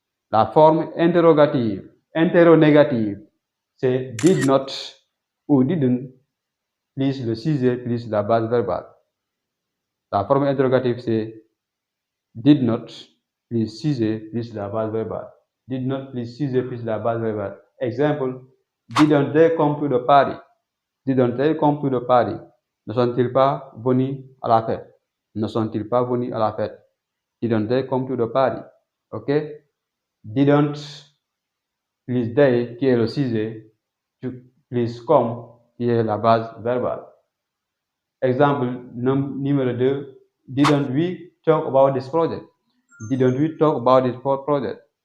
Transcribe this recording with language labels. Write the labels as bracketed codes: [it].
[fr] La forme interrogative. Interrogative, c'est did not ou didn't plus le sujet plus la base verbale. La forme interrogative, c'est did not plus sujet plus la base verbale. Did not plus sujet plus la base verbale. [en] Example, didn't they come to the party? Didn't they come to the party? [fr] Ne sont-ils pas venus à la fête? Ne sont-ils pas venus à la fête? [en] Didn't they come to the party? [fr] Ok? Didn't plus they qui est le sujet, plus come qui est la base verbale. Exemple numéro 2. [en] Didn't we talk about this project? Didn't we talk about this project?